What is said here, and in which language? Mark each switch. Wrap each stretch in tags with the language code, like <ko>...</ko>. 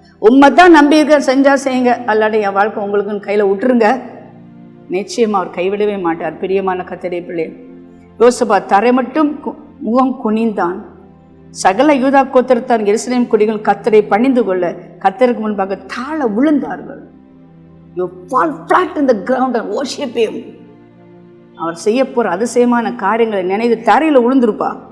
<ta>உண்மைத்தான் நம்பிக்கை செஞ்சால் செய்யுங்க, அல்லாட என் வாழ்க்கை உங்களுக்குன்னு கையில் விட்டுருங்க, நிச்சயமாக அவர் கைவிடவே மாட்டார். பிரியமான கர்த்தருடைய பிள்ளை, யோசபாத் தரை மட்டும் முகம் குனிந்தான். சகல யூதா கோத்திரத்தார் எருசலேம் குடிகள் கர்த்தரை பணிந்து கொள்ள கர்த்தருக்கு முன்பாக தாழ விழுந்தார்கள்.</ta> <en>You fall flat in the ground and worship him.</en> <ta>அவர் செய்ய போகிற அதிசயமான காரியங்களை நினைவு தரையில் விழுந்திருப்பா.</ta>